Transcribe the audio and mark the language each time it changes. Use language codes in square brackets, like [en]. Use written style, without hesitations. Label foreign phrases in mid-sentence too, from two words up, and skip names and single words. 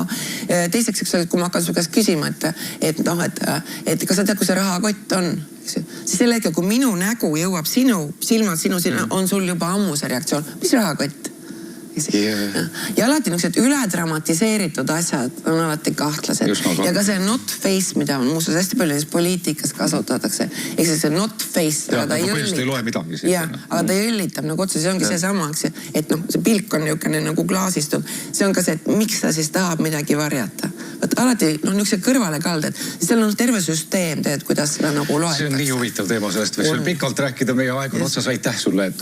[et] Teiseks, eks ole, kui ma hakkan su käest küsima, et kas sa tead, kui see rahakott on, siis selle hetkel, kui minu nägu jõuab sinu silmad, on sul juba ammu see reaktsioon. Mis rahakott? Ja alati niisugused üledramatiseeritud asjad on alati kahtlased. Ja ka see [en] not face, [et] mida on muuseas hästi palju poliitikas kasutatakse. Ehk see [en] not face, [et] aga ta jõllitab. Aga ta jõllitab nagu otsa, see ongi see sama, et see pilk on niisugune nagu klaasistub. See on ka see, et miks ta siis tahab midagi varjata. Alati niisugused kõrvale kalded. Seal on terve süsteem, kuidas seda nagu loetakse. See on nii huvitav teema sellest, võiks veel pikalt rääkida, meie aeg on otsas.